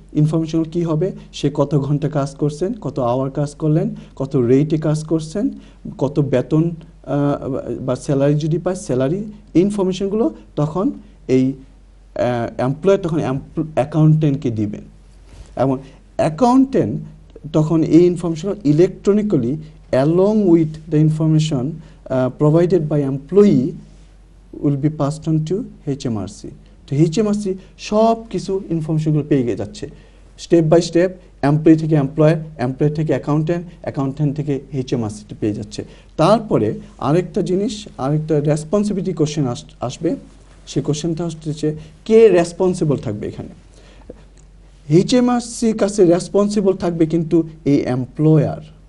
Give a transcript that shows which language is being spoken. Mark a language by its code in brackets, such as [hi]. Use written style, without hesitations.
[bn] ইনফরমেশনগুলো কী হবে, সে কত ঘন্টা কাজ করছেন, কত আওয়ার কাজ করলেন, কত রেটে কাজ করছেন, কত বেতন বা স্যালারি যদি পায় স্যালারি, এই ইনফরমেশনগুলো তখন এই এমপ্লয়ার তখন অ্যাকাউন্টেন্টকে দিবেন, এবং অ্যাকাউন্টেন্ট তখন এই information electronically [en] Along with the information provided by employee will be passed on to HMRC. [bn] তো HMRC সব কিছু ইনফরমেশনগুলো পেয়ে যাচ্ছে স্টেপ বাই স্টেপ, এমপ্লয়ি থেকে এমপ্লয়ার, এমপ্লয়ি থেকে অ্যাকাউন্ট্যান্ট, অ্যাকাউন্ট্যান্ট থেকে HMRC পেয়ে যাচ্ছে। তারপরে আরেকটা জিনিস, আরেকটা রেসপন্সিবিলিটি কোশ্চেন আসবে। সেই কোশ্চেনটা হচ্ছে কে রেসপন্সিবল থাকবে এখানে। HMRCর কাছে রেসপন্সিবল থাকবে কিন্তু এই এমপ্লয়ার।